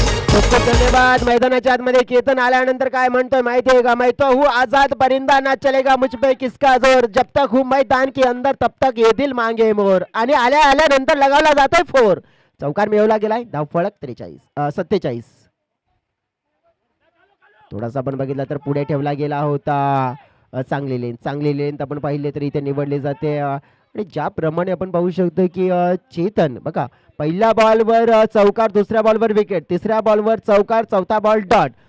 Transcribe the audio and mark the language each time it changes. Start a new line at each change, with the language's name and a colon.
Marathi: खूप खूप धन्यवाद. मैदानाच्या आतमध्ये केतन आल्यानंतर काय म्हणतोय माहितीये का?
Hindi: मैं तो हूँ आजाद परिंदा ना चलेगा मुझ पे किसका जोर, जब तक हूँ मैदान के अंदर तब तक ये दिल मांगे मोर.
Marathi: आणि आल्यानंतर लगावला जातोय 4. चौकार मिळवला गेलाय. धाव फळक 47. थोडासा आपण बघितला तर पुढे ठेवला गेला होता. चांगली लेन आपण पाहिले तर इथे निवडली जाते आणि ज्याप्रमाणे आपण पाहू शकतो की चेतन बघा पहिल्या बॉलवर चौकार, दुसऱ्या बॉलवर विकेट, तिसऱ्या बॉलवर चौकार, चौथा बॉल डॉट.